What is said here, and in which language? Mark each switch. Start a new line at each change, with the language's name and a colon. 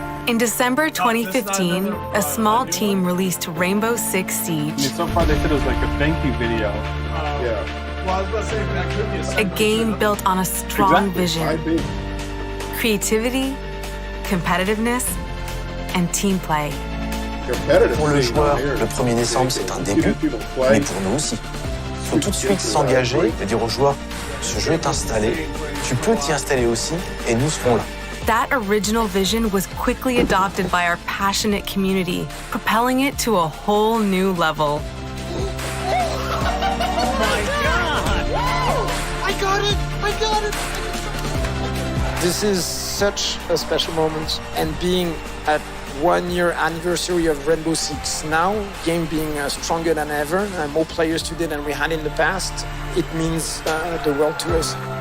English: In December 2015, a small team released Rainbow Six I Siege, mean, so far they said it was like a thank you video. Yeah. Well, I was about to say that could be a game built on a strong vision, creativity, competitiveness, and team play.
French: Pour le joueur, le 1er décembre, c'est un début, mais pour nous aussi. Il faut tout de suite s'engager et dire aux joueurs, ce jeu est installé, tu peux t'y installer aussi, et nous serons là.
English: That original vision was quickly adopted by our passionate community, propelling it to a whole new level. I got it! This is such a special moment, and being at 1 year anniversary of Rainbow Six now, game being stronger than ever, more players today than we had in the past, it means the world to us.